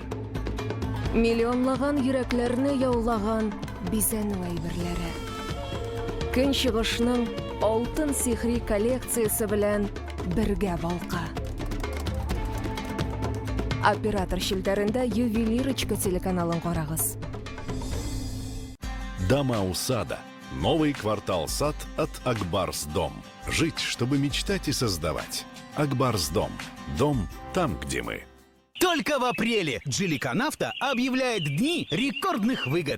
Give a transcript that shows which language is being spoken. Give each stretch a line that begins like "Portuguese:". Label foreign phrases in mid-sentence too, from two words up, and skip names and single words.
Tatar: Миллионлаган йөрәкләрне яулаган бизәнү әйберләре. Көн чыгышның алтын сихри коллекциясы белән бергә балка. Оператор шилтәрендә Ювелирочка телеканалын карагыз.
Russian: Дома у сада. Новый квартал сад от Акбарс Дом. Жить, чтобы мечтать и создавать. Акбарс Дом. Дом там, где мы. Только в апреле Geely Canafta объявляет дни рекордных выгод.